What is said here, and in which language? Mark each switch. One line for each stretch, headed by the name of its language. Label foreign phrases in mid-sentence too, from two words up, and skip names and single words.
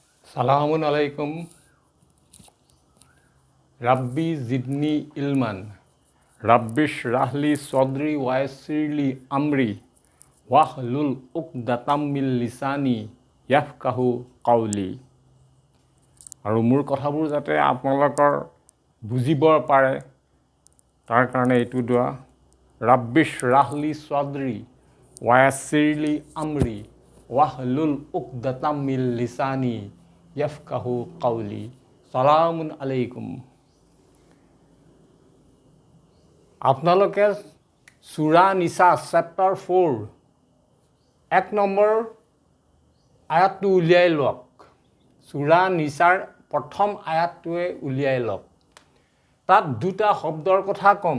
Arabic: سلام عليكم رب زدني علما رب اشرح لي صدري ويسر لي أمري واحلل عقدة من لساني يفقهوا قولي.
Assamese: আৰু মোৰ কথাবোৰ যাতে আপোনালোকৰ বুজিব পাৰে তাৰ কাৰণে এইটো দোৱা,
Arabic: رب اشرح لي صدري ويسر لي أمري واحلل عقدة من لساني يفقهوا قولي. سلام عليكم.
Assamese: আপোনালোকে সূৰা নিছা চেপ্টাৰ 4 1 নম্বৰ আয়াতটো উলিয়াই লওক। সূৰা নিছাৰ প্ৰথম আয়াতটোৱে উলিয়াই লওক। তাত দুটা শব্দৰ কথা ক'ম।